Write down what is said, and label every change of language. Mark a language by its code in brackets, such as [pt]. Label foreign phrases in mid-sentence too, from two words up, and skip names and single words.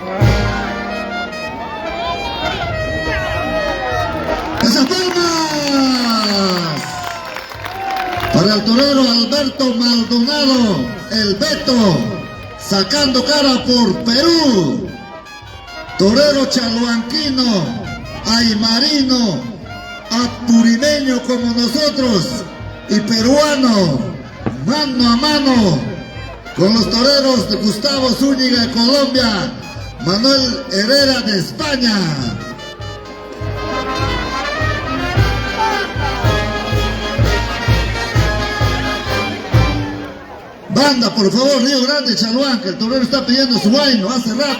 [es] ¡Esas palmas! Para el torero Alberto Maldonado, el Beto, sacando cara por Perú. Torero chaluanquino, aymarino, apurimeño como nosotros y peruano, mano a mano con los toreros de Gustavo Zúñiga de Colombia, Manuel Herrera de España. Banda, por favor, Río Grande, Chaluán, que el torero está pidiendo su guayno hace rato.